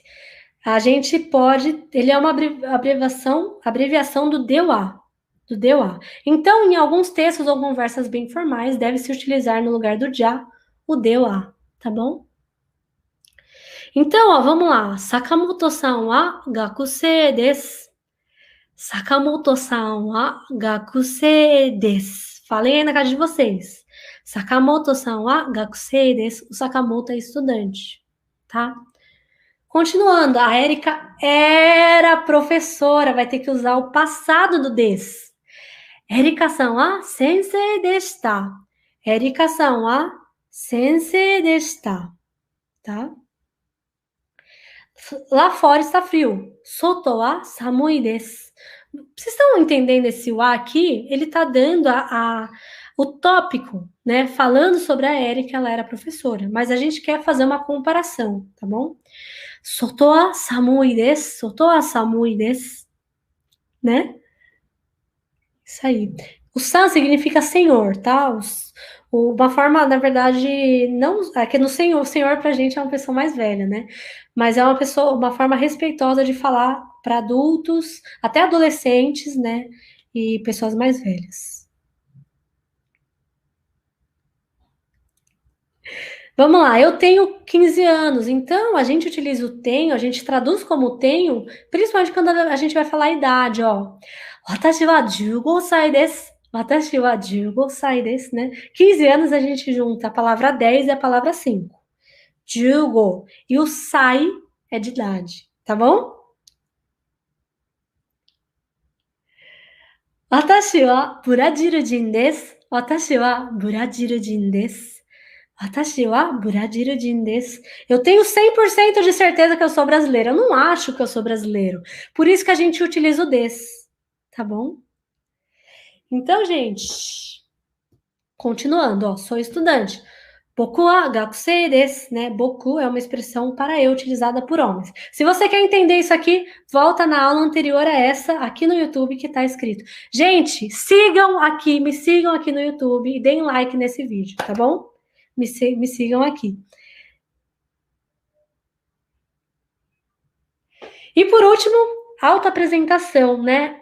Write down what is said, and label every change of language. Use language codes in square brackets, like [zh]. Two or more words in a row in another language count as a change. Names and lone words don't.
[pt] A gente pode, ele é uma abreviação do DEUA, do DEUA. Então, em alguns textos ou conversas bem formais, deve-se utilizar no lugar do já o DEUA, tá bom? Então, ó, vamos lá. [ja] 坂本さんは学生です。坂本さんは学生です. [pt] Falem aí na casa de vocês. [ja] 坂本さんは学生です. [pt] O Sakamoto é estudante, tá? Continuando, a Érica era professora, vai ter que usar o passado do des. [ja] エリカさんは先生でした. エリカさんは先生でした, [pt] tá? Lá fora está frio. [ja] 外は寒いです. [pt] Vocês estão entendendo esse wa aqui? Ele está dando o tópico, né? Falando sobre a Érica, ela era professora. Mas a gente quer fazer uma comparação, tá bom? [ja] 外は寒いです。外は寒いです. [pt] Né? Isso aí. O san significa senhor, tá? Uma forma, na verdade, não. É que no senhor pra gente é uma pessoa mais velha, né? Mas é uma forma respeitosa de falar para adultos, até adolescentes, né? E pessoas mais velhas. Vamos lá, eu tenho 15 anos, então a gente utiliza o tenho, a gente traduz como tenho, principalmente quando a gente vai falar a idade, ó. [ja] 私は15歳です。私は15歳です, [pt] né? 15 anos a gente junta a palavra 10 e a palavra 5. 15. E o sai é de idade, tá bom? [ja] 私はブラジル人です. 私はブラジル人です。私はブラジル人です. [pt] Eu tenho 100% de certeza que eu sou brasileira. Eu não acho que eu sou brasileiro. Por isso que a gente utiliza o des, tá bom? Então, gente, continuando, ó, sou estudante. [ja] 僕は学生です, [pt] né? Boku é uma expressão para eu utilizada por homens. Se você quer entender isso aqui, volta na aula anterior a essa, aqui no YouTube, que tá escrito. Gente, me sigam aqui no YouTube e deem like nesse vídeo, tá bom? Me sigam aqui. E por último, autoapresentação, né?